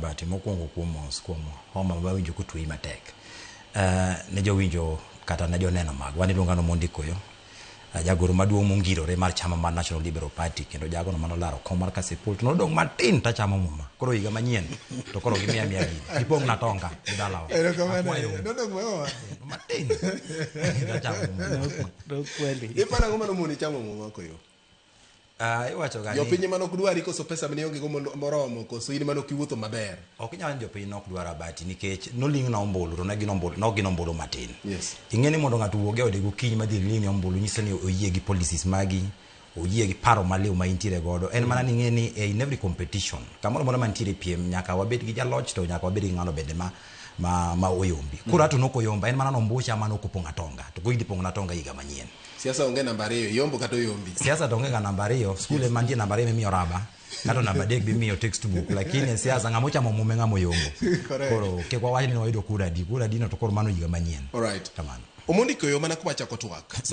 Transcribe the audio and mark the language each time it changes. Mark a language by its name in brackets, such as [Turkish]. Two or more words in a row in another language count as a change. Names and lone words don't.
[Luo (Kenya and Tanzania)] Rabati mokwongo kuom homa mawinjo kutwi matek. Ne jowinjo kata ne joneno mag wan iluonga no Mondi Koyo. Jagoro maduong' mongirore mar chama mar National Liberal Party kendo jagono manolaro kom mar Kasipul to nodong' matin ta chamo muma. Koro higa manyien to koro gimiya gini. Ipong' na tonga gidalawa. Nodong' muma. Matin. Ta chamo muma. Kweli. Ipana ngoma no Mondi chamo muma Koyo. Iwacho gani. Jopiny manok dwari koso pesa mane onge go moromo koso in manok iwuotho maber. Ok nyal jopiny nok dwara Rabati nikech noling na ombulu to ne gin ombulu matin. Yes. Ing'eni mondo ng'ato wuoge ode gokinyi madhi ling ombulu nyiso ni oyie gi policies magi, oyie gi paro maliw ma intiere godo. En mana ni ng'eni [English] in every competition [Luo (Kenya and Tanzania)] kamoro moro mantiere piem nyaka wabed gi jaloch to nyaka wabed gi ng'ano bende ma oyombi. Koro ato nok oyomba en mana nombucha manok opong' atonga to go idipong' na tonga higa manyien. Siasa onge namba 2 yombo kata yombi. Siasa donge ga namba 2 skule mantie namba 2 miyo raba kata namba 3 bimiyo textbook lakini siasa ng'amocha mume ng'amo yombo. Koro ke kwa wachni wayudo kura di no to koro mano higa manyien. [English] All right. [Luo (Kenya and Tanzania)] Kamano. Omondi Koyo mana kuma chako twak.